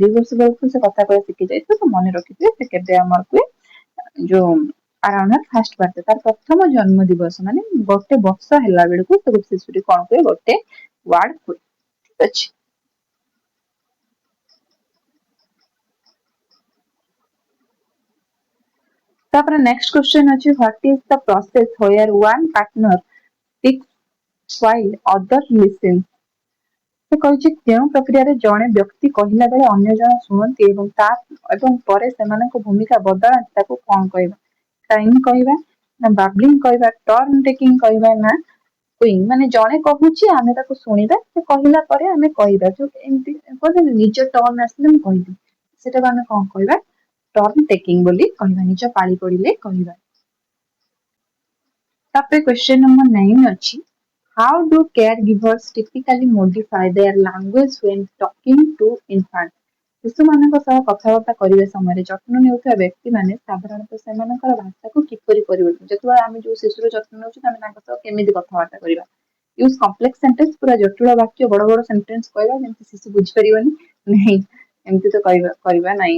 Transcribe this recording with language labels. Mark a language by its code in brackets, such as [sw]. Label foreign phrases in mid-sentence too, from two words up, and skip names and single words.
[or] 2 ବର୍ଷ ବେଳକୁ ସେ କଥା କହିବା ଶିଖି ଯାଇଥିବ, ତ ମନେ ରଖିଥିବେ ସେ କେବେ ଆମର କୁହେ, ଯୋଉ [en] around first birthday, [or] ତାର ପ୍ରଥମ ଜନ୍ମ ଦିବସ ମାନେ ଗୋଟେ ବର୍ଷ ହେଲା ବେଳକୁ ସେ ଶିଶୁଟି କଣ କୁହେ, ଗୋଟେ ୱାର୍ଡ କୁହେ। ଠିକ ଅଛି। ତାପରେ [en] next question ଅଛି what is the process where one partner speaks while other listens? [or] ସେ କହିଛି କେଉଁ ପ୍ରକ୍ରିୟାରେ ଜଣେ ବ୍ୟକ୍ତି କହିଲା ବେଳେ ଅନ୍ୟ ଜଣ ଶୁଣନ୍ତି ଏବଂ ପରେ ସେମାନଙ୍କ ଭୂମିକା ବଦଳାନ୍ତି, ତାକୁ କଣ କହିବା? ଟାଇମ କହିବା, ନା ବାବ୍ଲିଂ କହିବା, [en] turn taking [or] କହିବା, ନା କୁଇଂ? ମାନେ ଜଣେ କହୁଛି ଆମେ ତାକୁ ଶୁଣିବା, ସେ କହିଲା ପରେ ଆମେ କହିବା, ଯୋଉ ଏମିତି କହୁଛନ୍ତି ନିଜ ଟର୍ନ ଆସିଲେ ମୁଁ କହିବି, ସେଟାକୁ ଆମେ କଣ କହିବା? [en] turn taking [or] ବୋଲି କହିବା, ନିଜ ପାଳି ପଡିଲେ କହିବା। [en] ତାପରେ question number 9 ଅଛି how do caregivers typically modify their language when talking to infants? [or] ଶିଶୁମାନଙ୍କ ସହ କଥାବାର୍ତ୍ତା କରିବା ସମୟରେ ଯତ୍ନ ନେଉଥିବା ବ୍ୟକ୍ତିମାନେ ସାଧାରଣତଃ ସେମାନଙ୍କର ଭାଷାକୁ କିପରି ପରିବର୍ତ୍ତନ, ଯେତେବେଳେ ଆମେ ଯୋଉ ଶିଶୁର ଯତ୍ନ ନେଉଛୁ ଆମେ ତାଙ୍କ ସହ କେମିତି କଥାବାର୍ତ୍ତା କରିବା? [en] use complex sentence, [or] ପୁରା ଜଟିଳ ବାକ୍ୟ, ବଡ ବଡ ସେଣ୍ଟେନ୍ସ କହିବା ଯେମିତି ଶିଶୁ ବୁଝିପାରିବନି, ନାହିଁ ଏମିତି ତ କରିବା ନାହିଁ।